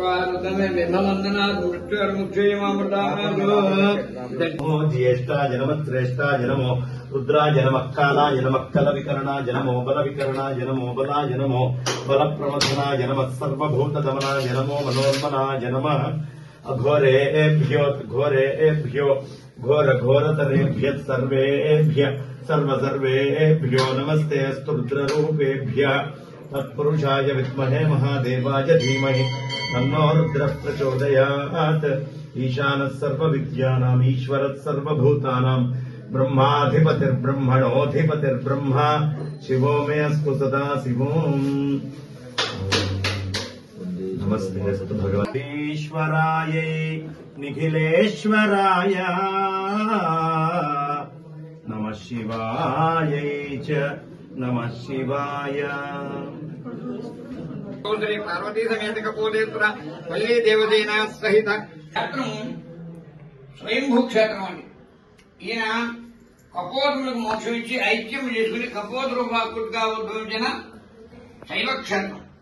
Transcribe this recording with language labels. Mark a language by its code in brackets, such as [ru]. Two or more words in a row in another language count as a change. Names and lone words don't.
[sa] జ్యేష్ఠాయ నమః శ్రేష్ఠాయ నమో రుద్రాయ నమః కాలాయ నమః కల వికరణాయ నమో బల వికరణాయ నమో బలాయ నమో బల ప్రమథనాయ నమః సర్వభూత దమనాయ నమో మనోన్మనాయ నమః అఘోరేభ్యో ఘోరేభ్యో ఘోర ఘోరతరేభ్యః సర్వేభ్యః సర్వసర్వేభ్యో నమస్తే అస్తు రుద్రరూపేభ్యః तत्पुरुषाय विद्महे महादेवाय धीमहि तन्नो रुद्रः प्रचोदयात्। ईशानः सर्वविद्यानाम् ईश्वरः सर्वभूतानां ब्रह्माधिपतिर्ब्रह्मणोऽधिपतिर्ब्रह्मा शिवो मे अस्तु सदा शिवोम्। नमस्ते भगवतीश्वराय निखिलेश्वराय नमः शिवाय च नमः शिवाय। [te] శ్రీ పార్వతీ సమేత కపోలేశ్వర వల్లీ దేవసేన సహిత క్షేత్రం స్వయంభూ క్షేత్రం అండి. ఈయన కపోతులకు మోక్షం ఇచ్చి ఐక్యం చేసుకుని కపోత రూపాకుడుగా ఉద్భవించిన శైవ క్షేత్రం.